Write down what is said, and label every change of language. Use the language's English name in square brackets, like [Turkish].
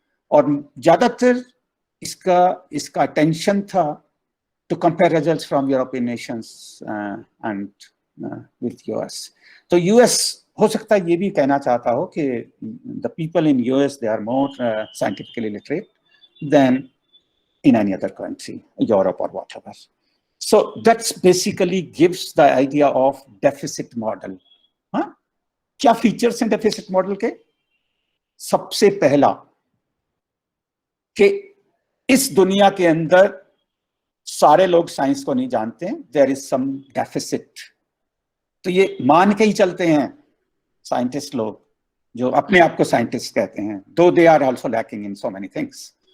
[Hindi] और ज्यादातर इसका अटेंशन था [English] To compare results from European nations and with US. [Hindi] तो यूएस हो सकता है ये भी कहना चाहता हो कि [English] The people in US they are more scientifically literate than in any other country, Europe or whatever. So that's basically gives the idea of deficit model. [Hindi] हाँ, क्या फीचर्स हैं डेफिसिट मॉडल के? सबसे पहला कि इस दुनिया के अंदर सारे लोग साइंस को नहीं जानते हैं, [English] There is some deficit. [Hindi] तो ये मान के ही चलते हैं साइंटिस्ट लोग, जो अपने आप को साइंटिस्ट कहते हैं, [English] Though they are also lacking in so many things.